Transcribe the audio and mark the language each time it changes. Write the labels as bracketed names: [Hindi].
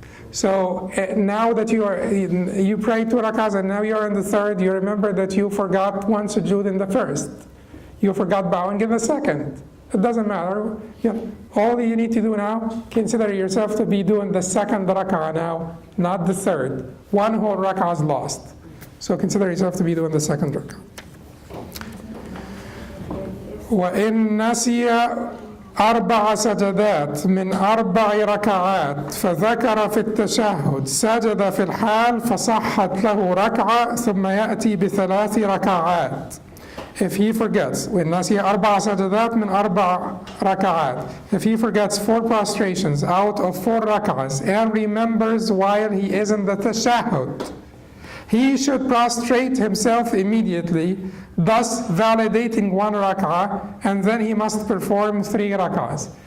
[English] So now that you prayed 2 rak'ahs and now you're in the third, you remember that you forgot one sujood in the first. You forgot bowing in the second. It doesn't matter. All you need to do now, consider yourself to be doing the second rak'ah now, not the third. One whole rak'ah is lost. So consider yourself to be doing the second rak'ah. [Arabic] وَإِن نَسِيَ 4 سجدات من 4 ركعات فذكر في التشهد سجد في الحال فصحت له ركعة ثم يأتي ب3 ركعات. [English] If he forgets, [Arabic] وإن نسي 4 سجدات من 4 ركعات, [English] if he forgets 4 prostrations out of 4 rak'ahs and remembers while he is in the tashahhud, he should prostrate himself immediately, thus validating 1 rak'ah, and then he must perform 3 rak'ahs.